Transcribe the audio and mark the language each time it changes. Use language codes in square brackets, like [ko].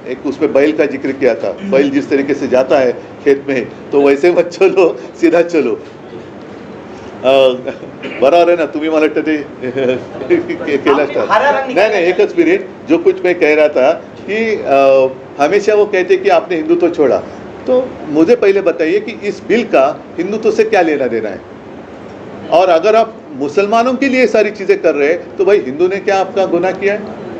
[hi] एक उसमें बैल का जिक्र किया था, बैल जिस तरीके से जाता है खेत में, तो वैसे मत चलो, सीधा चलो। बराबर है ना? [mr] तुम्ही मला वाटतं ते केलं असतं. नाही, एकच मिनिट. [hi] जो कुछ मैं कह रहा था कि हमेशा वो कहते कि आपने हिंदुत्व छोड़ा, तो मुझे पहले बताइए कि इस बिल का हिंदुत्व से क्या लेना देना है? और अगर आप मुसलमानों के लिए सारी चीज़ें कर रहे हैं तो भाई हिंदू ने क्या आपका गुनाह किया है?